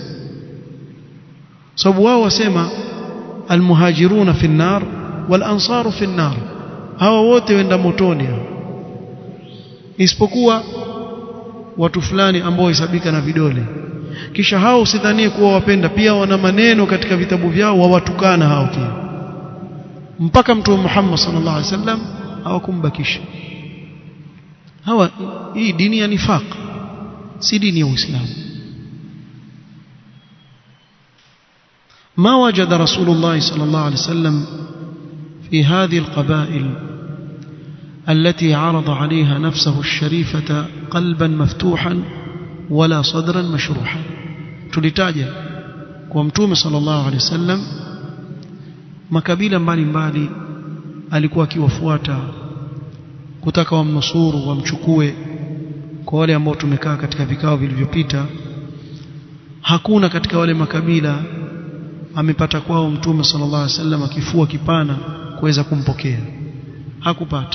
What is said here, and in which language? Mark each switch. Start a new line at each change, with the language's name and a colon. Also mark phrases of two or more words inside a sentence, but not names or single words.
Swahili: Sababu wao wasema
Arabic: المهاجرون في النار والأنصار في النار,
Swahili: hawa wote wenda motoni, isipokuwa watu fulani ambao hesabika na vidole. Kisha hao usidhanie kuwa wapenda, pia wana maneno katika vitabu vyao wawatukana hao pia, mpaka Mtume Muhammad
Arabic: صلى الله عليه وسلم
Swahili: hawakumbakisha. Hii dini ya nifaq, si dini ya Uislamu.
Arabic: ما وجد رسول الله صلى الله عليه وسلم في هذه القبائل التي عرض عليها نفسه الشريفة قلبا مفتوحا ولا صدرا مشروحا.
Swahili: tulitaja kwa Mtume
Arabic: صلى الله عليه وسلم
Swahili: makabila mbalimbali alikuwa akiwafuata kutaka wamnusuru, wamchukue. Kwa wale ambao tumekaa katika vikao vilivyopita, hakuna katika wale makabila amepata kwao Mtume
Arabic: صلى الله عليه وسلم
Swahili: akifua kipana kuweza kumpokea, hakupata.